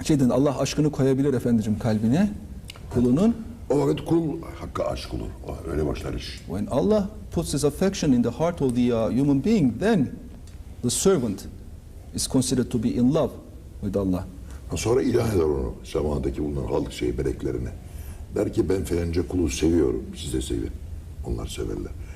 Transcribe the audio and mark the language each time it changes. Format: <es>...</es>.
<tr>Allah aşkını koyabilir Efendicim kalbine, kulunun. O vakit kul Hakk'a aşık olur. Öyle başlar iş.</tr> <en>When Allah puts His affection in the heart of the human being, then the servant is considered to be in love with Allah.</en> <tr>Sonra ilah eder onu, semadaki bulunan halk meleklerine. Der ki ben filanca kulu seviyorum, siz de sevin. Onlar severler.</tr>